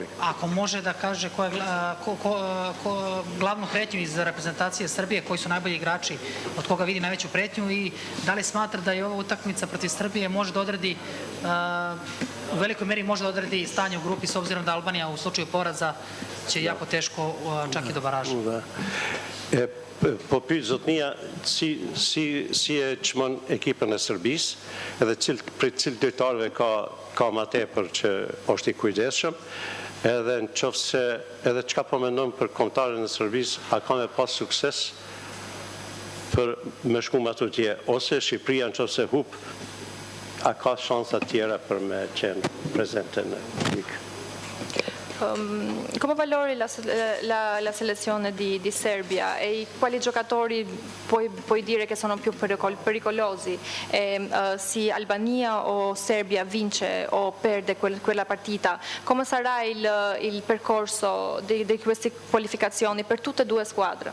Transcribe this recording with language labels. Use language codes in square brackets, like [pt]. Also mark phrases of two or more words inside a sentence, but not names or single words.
[sr] Ako može da kaže ko je glavnu pretnju iz reprezentacije Srbije, koji su najbolji igrači, od koga vidi najveću pretnju i da li smatra da je ova utakmica protiv Srbije može da odredi, u velikoj meri može da odredi stanje u grupi, s obzirom da Albanija u slučaju poraza će jako teško čak i do baraža. [sq] Po pyet zotnia, si e çmon ekipën e Serbisë edhe për cilë lojtarëve ka më tepër që është i kujdesshëm, edhe në qoftë se edhe çka po mendon për kombëtarën e Serbisë, a ka me pas sukses për me shku më atje, ose Shqipëria në qoftë se hup, a ka shansa tjera për me qenë prezente në ligë? [it] Come valori la selezione di Serbia e quali giocatori puoi dire che sono più pericolosi? Se Albania o Serbia vince o perde quella partita, come sarà il percorso di queste qualificazioni per tutte e due squadre?